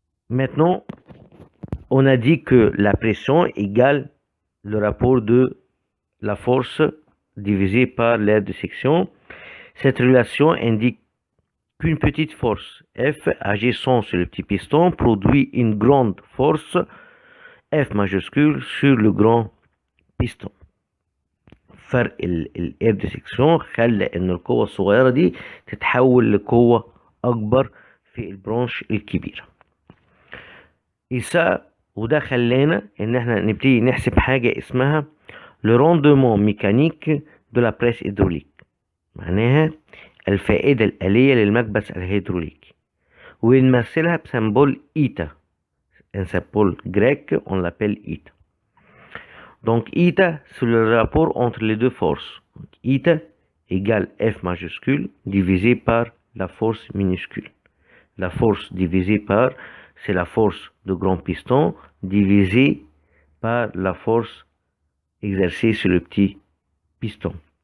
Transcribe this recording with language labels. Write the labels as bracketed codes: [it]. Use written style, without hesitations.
[fr] Maintenant, on a dit que la pression égale le rapport de la force divisé par l'aire de section. Cette relation indique qu'une petite force F agissant sur le petit piston produit une grande force F majuscule sur le grand piston. [ar] فرق الاير دي سكشن خلى ان القوة الصغيرة دي تتحول لقوة اكبر في البرانش الكبيرة. وده خلانا ان احنا نبتدي نحسب حاجة اسمها [fr] le rendement mécanique de la presse hydraulique. [ar] معناها الفائدة الآلية للمكبس الهيدروليكي ونمثلها بسمبول إيتا. [fr] un symbole grec on l'appelle إيتا. Donc eta, c'est le rapport entre les deux forces. Donc, eta égale F majuscule divisé par la force minuscule. La force divisée par, c'est la force de grand piston divisée par la force exercée sur le petit piston.